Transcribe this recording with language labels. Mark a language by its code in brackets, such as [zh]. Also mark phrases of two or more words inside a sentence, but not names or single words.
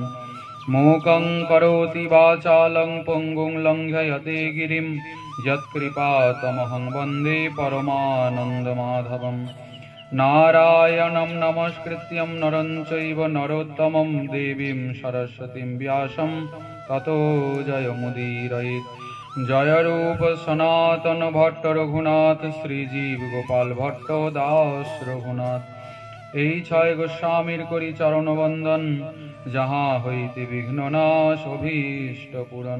[sa] मूकं करोति वाचालं पङ्गुं लङ्घयते गिरिं यत्कृपातमहं वन्दे परमानन्दमाधवम्। नारायणं नमस्कृत्यं नरं चैव नरोत्तमं देवीं सरस्वतीं व्यासं ततो जयमुदीरयेत्। जय रूप सनातन भट्ट रघुनाथ श्रीजीव गोपाल भट्ट दास रघुनाथ। [bn] এই ছয় গোস্বামীর করি চরণ বন্দন, যাহা হইতে বিঘ্ননাশ অভীষ্ট পূরণ।